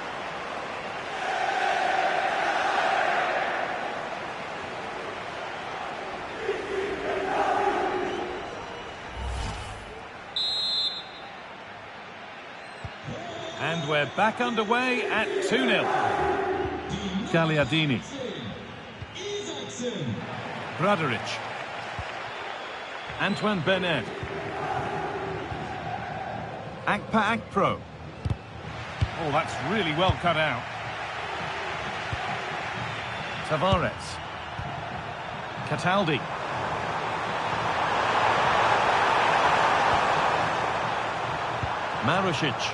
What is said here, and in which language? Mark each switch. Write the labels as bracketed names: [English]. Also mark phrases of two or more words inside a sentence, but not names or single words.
[English] And we're back underway at 2-0. Gagliardini. Bradaric. Antoine Bernard. Akpa-Akpro. Oh, that's really well cut out. Tavares. Cataldi. Marusic.